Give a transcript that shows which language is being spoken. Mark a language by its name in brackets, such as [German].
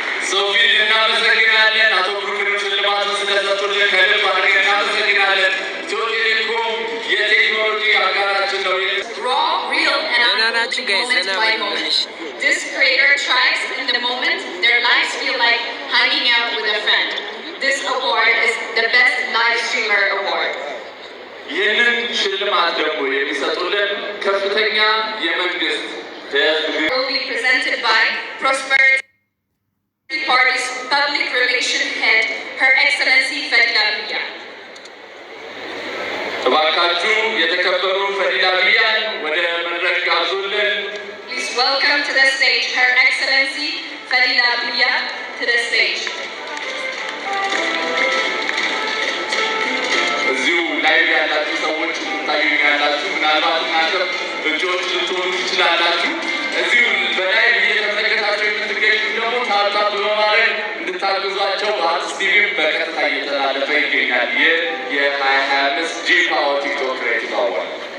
[Amharic] ሶፊ እናመሰግናለን። አቶ ብሩክን ሽልማቱን ስለሰጡልን ከልብ አድርገን እናመሰግናለን። ኢትዮ ቴሌኮም የቴክኖሎጂ አጋራችን ነው። [English] Raw, real, and authentic moment by moment. This creator thrives in the moment. Their lives feel like hanging out with a friend. This award is the best live streamer award. [Amharic] ይህንን ሽልማት ደግሞ የሚሰጡልን ከፍተኛ የመንግስት [English] Will be presented by Prosperity Party's Public Relations Head, Her Excellency Fadila Biya. [Amharic] እባካችሁ የተከበሩ ፈዲላ ቢያን ወደ መድረክ ጋብዙልን። [English] Please welcome to the stage Her Excellency Fadila Biya to the stage. [Amharic] እዚሁ ላይቭ ያላችሁ ሰዎች ታዩኝ ያላችሁ ምናልባት እናንተ እጆች ልትሆኑ ትችላላችሁ። እዚሁ በላይቭ እየተመለከታችሁ የምትገኙ ደግሞ ታብታብ በማድረግ እንድታግዟቸው በአርትስ ቲቪም በቀጥታ እየተላለፈ ይገኛል። ይህ የ2025 ጂ ፓወር ቲክቶክ ክሬቲቭ አዋርድ።